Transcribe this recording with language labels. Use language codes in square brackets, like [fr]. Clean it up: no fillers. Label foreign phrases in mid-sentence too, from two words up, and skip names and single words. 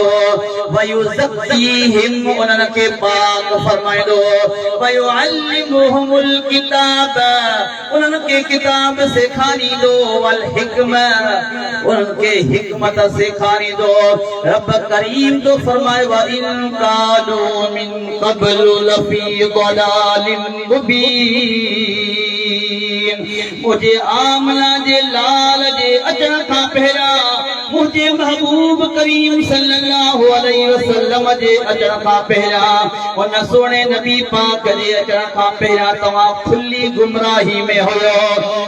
[sd] वयुज़क्कीहिम उन्हनि खे पाक फरमाईंदो। [ar] ويعلمهم الكتاب [sd] उन्हनि खे किताब सेखारींदो। [ar] والحكمة [sd] उन्हनि खे हिकमत सेखारींदो। रब करीम तो फरमाए [ar] وإن كانوا من قبل لفي ضلال مبين. [sd] मुझे आमला जे लाल जे अचण खां पहिरियां मुझे महबूब करीम [ar] صلى الله عليه وسلم [sd] जे अचण खां पहिरियां उन सोने नबी पाक जे अचण खां पहिरियां तव्हां खुली गुमराही में हुयो।